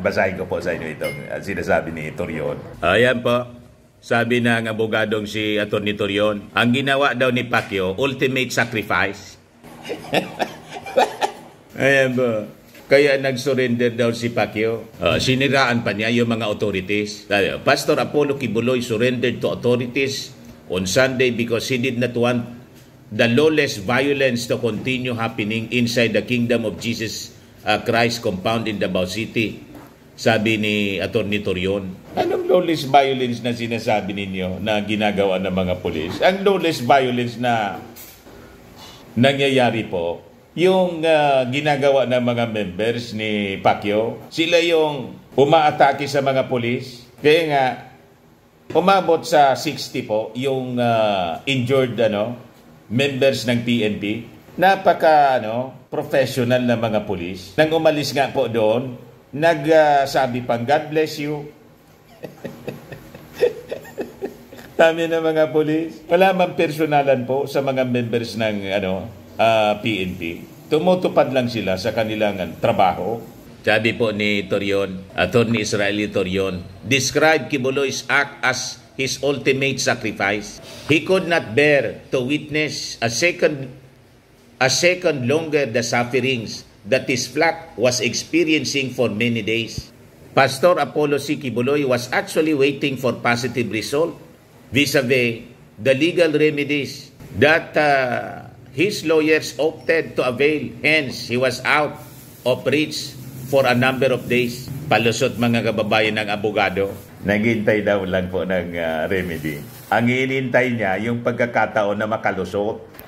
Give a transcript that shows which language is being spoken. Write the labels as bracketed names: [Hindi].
[Filipino] Basahin ko po sa inyo itong sinasabi ni Torion. Ayan po. Sabi ng abogadong si Atty. Torion, ang ginawa daw ni Pacquiao, [English] ultimate sacrifice. [Filipino] Ayan ba? Kaya nag-surrender daw si Pacquiao. Siniraan pa niya yung mga authorities. [English] Pastor Apollo Kibuloy surrendered to authorities on Sunday because he did not want the lawless violence to continue happening inside the Kingdom of Jesus Christ compound in Davao City. [Filipino] Sabi ni Atty. Torion. Anong lawless violence na sinasabi ninyo na ginagawa ng mga pulis? Ang lawless violence na nangyayari po yung ginagawa ng mga members ni Pacquiao. Sila yung umaatake sa mga pulis. Kaya nga, umabot sa 60 po yung injured members ng PNP. Napaka professional na mga pulis. Nang umalis nga po doon, nagsabi pang, [English] God bless you. [Filipino] Dami na mga pulis. Wala mang personalan po sa mga members ng PNP. Tumutupad lang sila sa kanilang trabaho. Sabi po ni Torion, [English] Attorney Israeli Torion, describe Kibuloy's act as his ultimate sacrifice. He could not bear to witness a second longer the sufferings that his flock was experiencing for many days. Pastor Apollo C. Kibuloy was actually waiting for positive result vis-a-vis the legal remedies that his lawyers opted to avail. Hence, he was out of reach for a number of days. [Filipino] Palusot mga kababayan ng abogado. Naghintay daw lang po ng remedy. Ang hinintay niya, yung pagkakataon na makalusot.